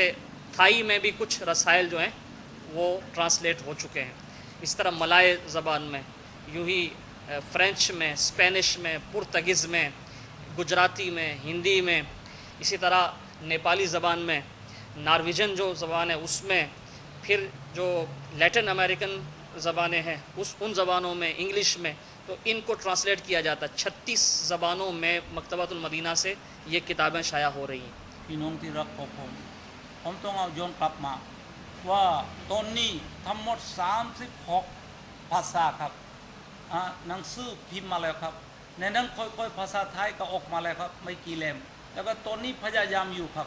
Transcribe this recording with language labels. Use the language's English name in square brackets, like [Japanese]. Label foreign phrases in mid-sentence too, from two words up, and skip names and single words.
[Urdu] تھائی میں بھی کچھ رسائل جو ہیں وہ ٹرانسلیٹ ہو چکے ہیں اس طرح ملائی زبان میں یوں ہی فرنچ میں اسپینش میں پرتگیز میں گجراتی میں ہندی میں اسی طرح نیپالی زبان میں نارویجین جو زبان ہے اس میں پھر جو [English] Latin American [Urdu] زبانیں ہیں ان زبانوں میں انگلش میں تو ان کو ٹرانسلیٹ کیا جاتا ہے 36 زبانوں میں مکتبۃ المدینہ سے یہ کتابیں شائع ہو رہی ہیں [Thai] พี่น้องที่รักของผมต้องเอาย้อนกลับมาว่าตอนนี้ทั้งหมด36ภาษาครับหนังสือพิมพ์มาแล้วครับในนั้นค่อยๆภาษาไทยก็ออกมาแล้วครับไม่กี่เล่มแล้วก็ตัวนี้พยายามอยู่ครับ